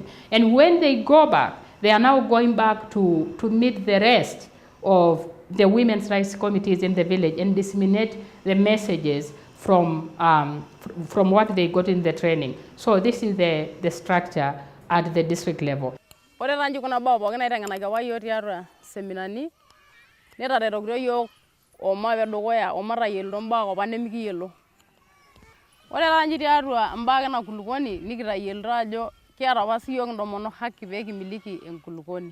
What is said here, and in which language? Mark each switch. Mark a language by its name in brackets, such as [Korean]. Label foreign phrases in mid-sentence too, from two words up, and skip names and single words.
[English] And when they go back, they are now going back to meet the rest of the women's rights committees in the village and disseminate the messages from what they got in the training. So this is the structure at the district level. [Masai] Ore tanji kuna baa pookin naiteng'enaki apa iyiook tiatua seminani netaretokito iyiook omape dukuya omatayiolito mbaa apa nemikiyiolo. Ore tanji tiatua mbaa ena kulukuoni nikitayiolito ajo kiata apa siyiook intomonok haki pee kimiliki enkulukuoni.